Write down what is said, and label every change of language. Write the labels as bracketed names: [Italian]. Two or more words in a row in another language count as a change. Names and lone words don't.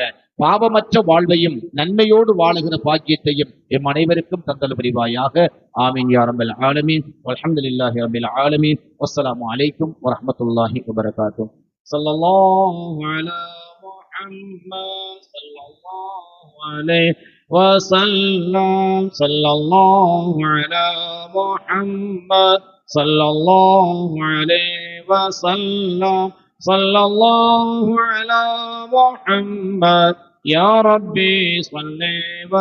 [Tamil] பாவமற்ற வாழ்வையும் நன்மையோடு வாழுகிற பாக்கியத்தையும் எம் அனைவருக்கும் தந்தருள் புரிவாயாக. [Arabic] آمين يا رب العالمين. والحمد لله رب العالمين. والسلام عليكم ورحمة الله وبركاته. صلى الله على محمد صلى الله عليه وسلم صلى الله على محمد صلى الله عليه وسلم صلى الله على محمد يا ربي صل وسلم.